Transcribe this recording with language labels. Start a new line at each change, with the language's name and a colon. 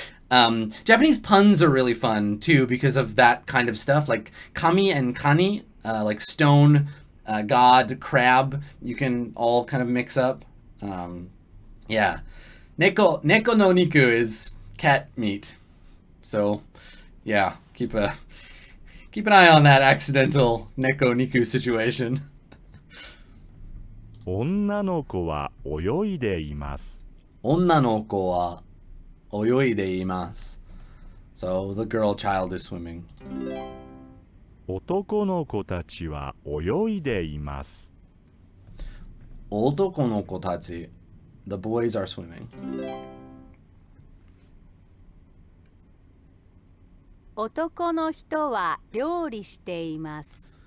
English: Japanese puns are really fun too because of that kind of stuff, like kami and kani, like stone, god, crab. You can all kind of mix up. Yeah, neko no niku is cat meat. So, yeah, keep an eye on that accidental neko niku situation.
Japanese: 女の子は泳いでいます。女の子は泳いでいます。
English: So the girl child is swimming.
Japanese: 男の子たちは泳いでいます。男の子たち
English: the boys are swimming.
Japanese: 男の人は料理しています。